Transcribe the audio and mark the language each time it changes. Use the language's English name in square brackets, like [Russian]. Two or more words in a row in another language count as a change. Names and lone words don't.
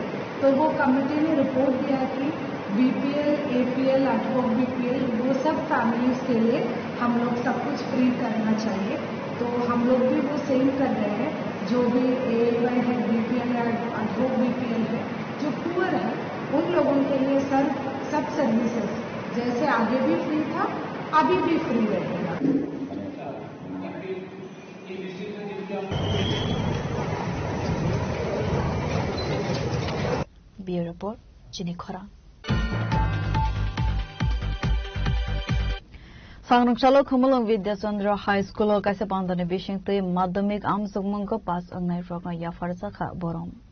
[Hindi] तो वो कमेटी ने रिपोर्ट दिया कि [English] BPL, APL, ad hoc BPL [Hindi] वो सब फैमिलीज के लिए हम लोग सब कुछ फ्री करना चाहिए। तो हम लोग भी वो सेम कर रहे हैं, जो भी एएवाई है, बीपीएल है, [English] ad hoc BPL [Hindi] है, जो पुअर है उन लोगों के लिए सब सर्विसेज जैसे आगे भी फ्री था अभी भी फ्री रहेगा। [English] Bureau Report, [Kok Borok] Jenny Khora. Sangrangchalo Khumulong Vidyachandra High School kaise pandane bishingte madhyamik amsugmung ko pass angnai rokna yafarsa kha borom.